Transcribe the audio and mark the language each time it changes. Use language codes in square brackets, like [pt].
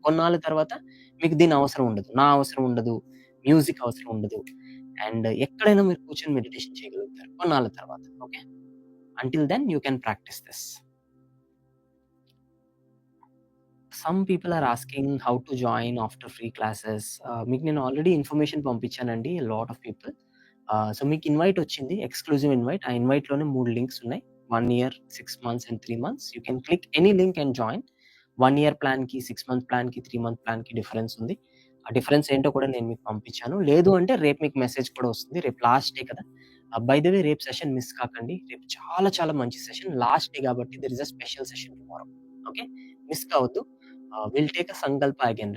[te] కొన్నాళ్ళ తర్వాత మీకు దీని అవసరం ఉండదు, నా అవసరం ఉండదు, మ్యూజిక్ అవసరం ఉండదు, అండ్ ఎక్కడైనా మీరు కూర్చొని మెడిటేషన్ చేయగలుగుతారు కొన్నాళ్ళ తర్వాత. [en] Okay, until then you can practice this. Some people are asking how to join after free classes. [te] మీకు నేను already information పంపించానండి, lot of people. So మీకు ఇన్వైట్ వచ్చింది, ఎక్స్క్లూజివ్ ఇన్వైట్. ఆ ఇన్వైట్లోనే 3 లింక్స్ ఉన్నాయి, [en] 1 year, 6 months and 3 months. You can click any link and join. [te] 1 year ప్లాన్‌కి, 6 month ప్లాన్‌కి, 3 month ప్లాన్‌కి difference ఉంది. ఆ difference ఏంటో కూడా నేను మీకు పంపించాను. లేదు అంటే రేపు మీకు మెసేజ్ కూడా వస్తుంది. రేపు లాస్ట్ డే కదా! బై ద వే రేపు సెషన్ మిస్ కాకండి. రేపు చాలా చాలా మంచి సెషన్. [en] Last day కాబట్టి there is a special session tomorrow. Okay. Miss కావద్దు. Will take a sankalpa again.